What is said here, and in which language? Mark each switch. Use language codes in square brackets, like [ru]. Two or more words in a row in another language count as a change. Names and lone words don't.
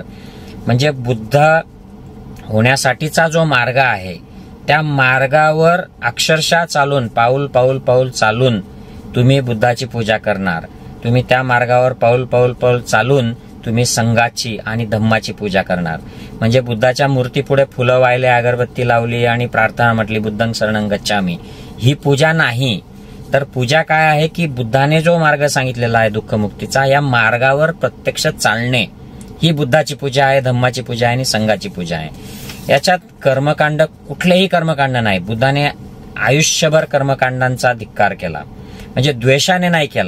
[mr] म्हणजे बुद्ध होण्यासाठीचा जो मार्ग आहे त्या मार्गावर अक्षरशः चालून, पाऊल पाऊल पाऊल चालून तुम्ही बुद्धाची पूजा करणार. तुम्ही त्या मार्गावर पाऊल पाऊल पाऊल चालून तुम्ही संघाची आणि धम्माची पूजा करणार. म्हणजे बुद्धाच्या मूर्तीपुढे फुलं वाहिले, अगरबत्ती लावली आणि प्रार्थना म्हटली [pi] बुद्धं शरणं गच्छामी, [mr] ही पूजा नाही. तर पूजा काय आहे की बुद्धाने जो मार्ग सांगितलेला आहे दुःखमुक्तीचा, या मार्गावर प्रत्यक्ष चालणे ही बुद्धाची पूजा आहे, धम्माची पूजा आहे आणि संघाची पूजा आहे. याच्यात कर्मकांड, कुठलेही कर्मकांड नाही. बुद्धाने आयुष्यभर कर्मकांडांचा धिक्कार केला, म्हणजे द्वेषाने नाही केला.